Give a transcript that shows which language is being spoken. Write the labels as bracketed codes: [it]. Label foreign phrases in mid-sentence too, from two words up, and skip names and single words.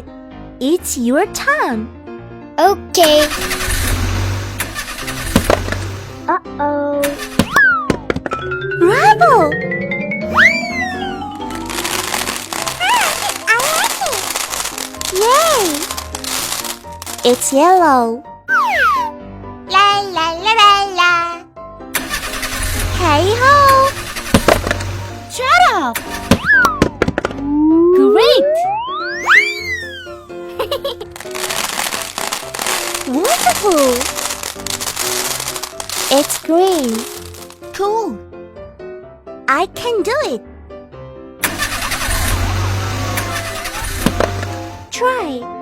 [en] It's your turn. Okay. Uh-oh. Bravo! I like it. Yay! It's yellow. La la la la la. Hey ho! Shut up! Great! Wonderful! It's green. Cool. I can do it. Try.